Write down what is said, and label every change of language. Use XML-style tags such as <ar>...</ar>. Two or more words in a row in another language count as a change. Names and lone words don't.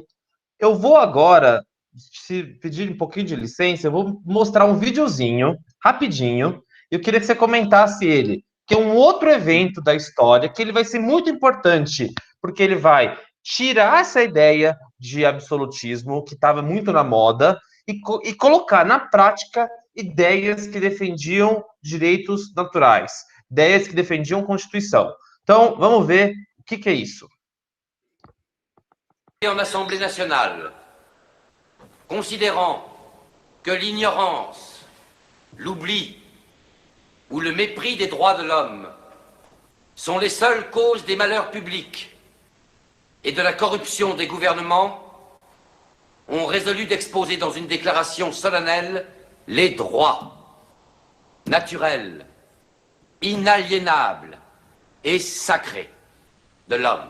<pt>Eu vou agora, se pedir um pouquinho de licença, eu vou mostrar um videozinho, rapidinho, e eu queria que você comentasse ele, que é um outro evento da história, que ele vai ser muito importante, porque ele vai tirar essa ideia de absolutismo, que estava muito na moda, e colocar na prática ideias que defendiam direitos naturais, ideias que defendiam Constituição. Então, vamos ver o que é isso.</pt> <fr>En Assemblée nationale, considérant que l'ignorance, l'oubli ou le mépris des droits de l'homme sont les seules causes des malheurs publics et de la corruption des gouvernements, ont résolu d'exposer dans une déclaration solennelle les droits naturels, inaliénables et sacrés de l'homme.</fr>